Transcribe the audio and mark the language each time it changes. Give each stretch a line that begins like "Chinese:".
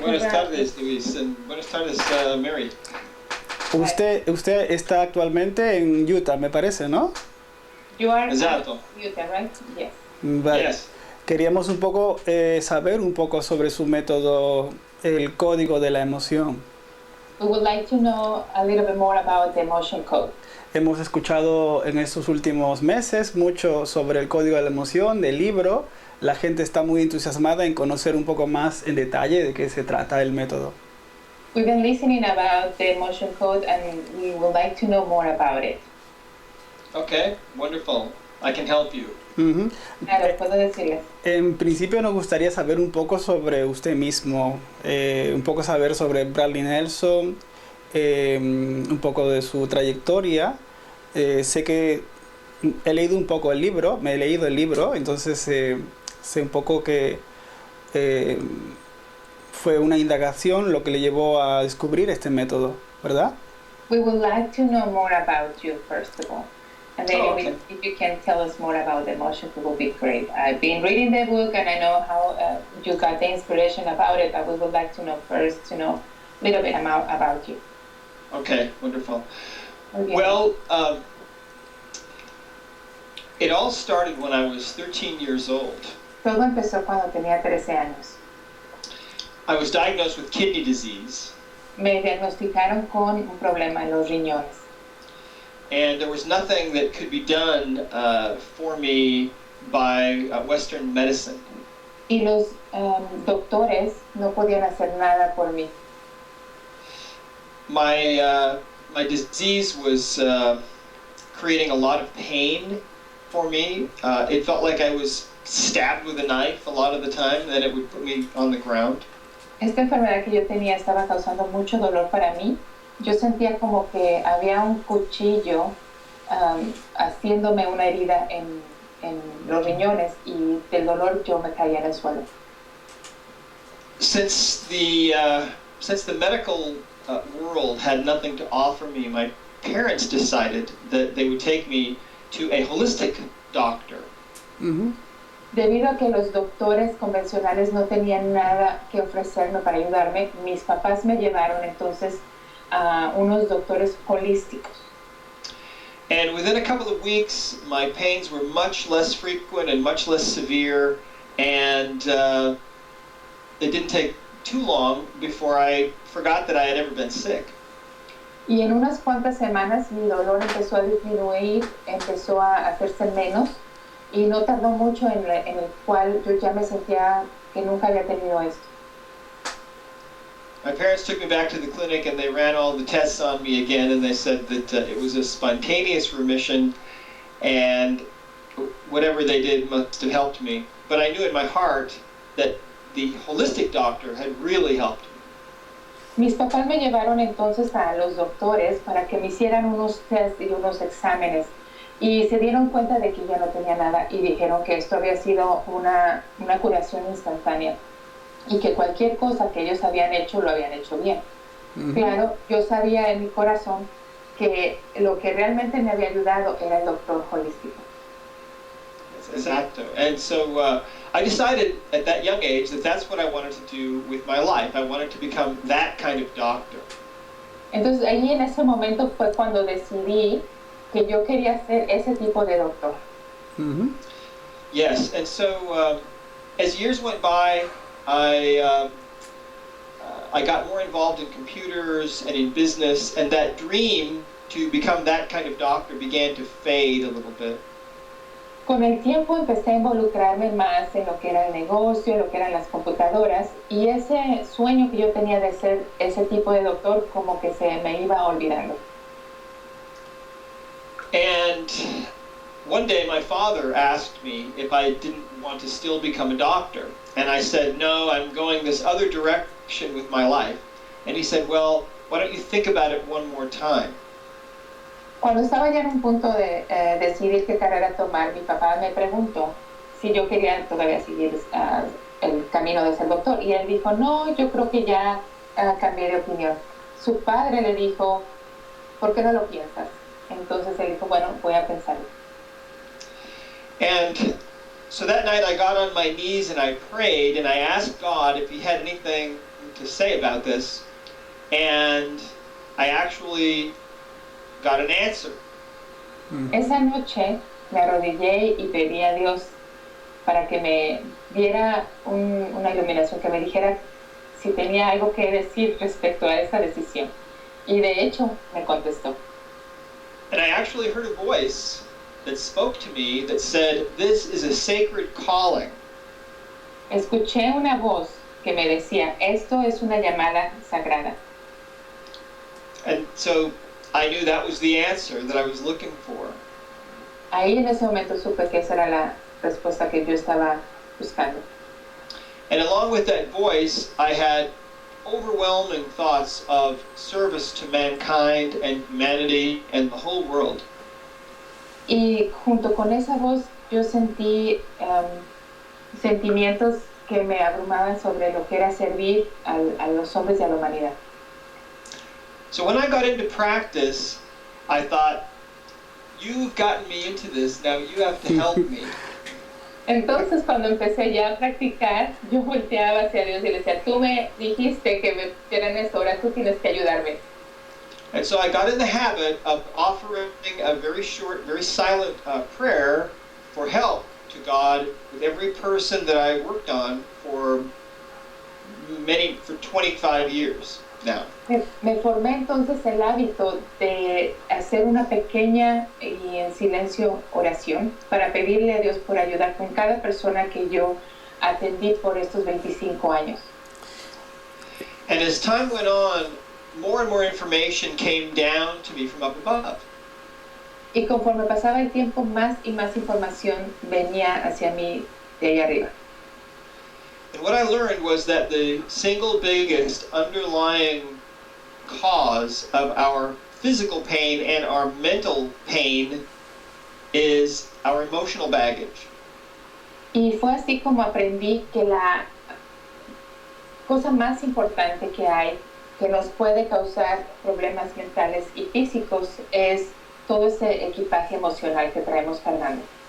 Spanish: Buenas tardes, Luis, and buenas tardes, Mary. Usted está actualmente en Utah, me parece, ¿no?
English: You are
Spanish: Exacto.
English: Utah, right? Yes.
Spanish: Vale.
English: Yes.
Spanish: Queríamos un poco saber un poco sobre su método, el código de la emoción.
English: We would like to know a little bit more about the emotion code.
Spanish: Hemos escuchado en estos últimos meses mucho sobre el código de la emoción, del libro. La gente está muy entusiasmada en conocer un poco más en detalle de qué se trata el método.
English: We've been listening about the emotion code and we would like to know more about it. Okay, wonderful. I can help you. Uh-huh.
Spanish: Claro, puedo decirles. En principio nos gustaría saber un poco sobre usted mismo, un poco saber sobre Bradley Nelson, un poco de su trayectoria. Sé que he leído un poco el libro, me he leído el libro, entonces sé un poco que fue una indagación lo que le llevó a descubrir este método, ¿verdad?
English: We would like to know more about you first of all. And maybe okay. if you can tell us more about the emotion, it will be great. I've been reading the book and I know how you got the inspiration about it, but we would like to know first, to know a little bit about you. Okay, wonderful. Okay. Well, it all started when I was 13 years old.
Spanish: Todo empezó cuando tenía 13 años.
English: I was diagnosed with kidney disease,
Spanish: Me diagnosticaron con un problema en los riñones
English: and there was nothing that could be done for me by Western medicine.
Spanish: y los doctores no podían hacer nada por mí.
English: My disease was creating a lot of pain for me. It felt like I was stabbed with a knife a lot of the time, then it would put me on the ground.
Spanish: Esta enfermedad que yo tenía estaba causando mucho dolor para mí. Yo sentía como que había un cuchillo haciéndome una herida en los riñones y del dolor yo me caía en el suelo.
English: Since the medical world had nothing to offer me, my parents decided that they would take me to a holistic doctor. Uh-huh.
Spanish: Debido a que los doctores convencionales no tenían nada que ofrecerme para ayudarme, mis papás me llevaron entonces a unos doctores holísticos.
English: And within a couple of weeks, my pains were much less frequent and much less severe, and it didn't take too long before I forgot that I had ever been sick.
Spanish: Y en unas cuantas semanas mi dolor empezó a disminuir, empezó a hacerse menos, y no tardó mucho en el cual yo ya me sentía que nunca había tenido esto.
English: My parents took me back to the clinic and they ran all the tests on me again, and they said that it was a spontaneous remission and whatever they did must have helped me. But I knew in my heart that the holistic doctor had really helped me.
Spanish: Mis papás me llevaron entonces a los doctores para que me hicieran unos tests y unos exámenes y se dieron cuenta de que ya no tenía nada y dijeron que esto había sido una curación instantánea y que cualquier cosa que ellos habían hecho lo habían hecho bien. Uh-huh. Claro, yo sabía en mi corazón que lo que realmente me había ayudado era el doctor holístico. Exacto.
English: And so I decided at that young age that that's what I wanted to do with my life. I wanted to become that kind of doctor.
Spanish: Entonces ahí en ese momento fue cuando decidí que yo quería ser ese tipo de doctor. Uh-huh.
English: Yes, and so as years went by, I I got more involved in computers and in business, and that dream to become that kind of doctor began to fade a little bit.
Spanish: Con el tiempo empecé a involucrarme más en lo que era el negocio, lo que eran las computadoras, y ese sueño que yo tenía de ser ese tipo de doctor como que se me iba olvidando.
English: And one day my father asked me if I didn't want to still become a doctor. And I said, no, I'm going this other direction with my life. And he said, well, why don't you think about it one more time?
Spanish: Cuando estaba ya en un punto de decidir qué carrera tomar, mi papá me preguntó si yo quería todavía seguir el camino de ser doctor. Y él dijo, no, yo creo que ya cambié de opinión. Su padre le dijo, ¿por qué no lo piensas? Entonces él dijo, bueno, voy a pensarlo.
English: And so that night I got on my knees and I prayed and I asked God if he had anything to say about this. And I actually got an answer.
Spanish: Esa noche me arrodillé y pedí a Dios para que me diera una iluminación, que me dijera si tenía algo que decir respecto a esa decisión. Y de hecho me contestó.
English: And I actually heard a voice that spoke to me that said, this is a sacred calling.
Spanish: Escuché una voz que me decía, esto es una llamada sagrada.
English: And so I knew that was the answer that I was looking for.
Spanish: Ahí en ese momento supe que esa era la respuesta que yo estaba buscando.
English: And along with that voice, I had overwhelming thoughts of service to mankind and humanity and the whole world.
Spanish: Y junto con esa voz yo sentí sentimientos que me abrumaban sobre lo que era servir a los hombres y a la humanidad.
English: So when I got into practice, I thought, you've gotten me into this, now you have to help me.
Spanish: Entonces cuando empecé ya a practicar, yo volteaba hacia Dios y le decía, tú me dijiste que me pusiera en eso, ahora tú tienes que ayudarme.
English: And so I got in the habit of offering a very short, very silent prayer for help to God with every person that I worked on for 25 years now.
Spanish: Me formé entonces el hábito de hacer una pequeña y en silencio oración para pedirle a Dios por ayudar con cada persona que yo atendí por estos 25 años.
English: And as time went on, more and more information came down to me from up above.
Spanish: Y conforme pasaba el tiempo, más y más información venía hacia mí de ahí arriba.
English: And what I learned was that the single biggest underlying cause of our physical pain and our mental pain is our emotional baggage.
Spanish: Y fue así como aprendí que la cosa más importante que hay que nos puede causar problemas mentales y físicos es todo ese equipaje emocional que traemos cargando.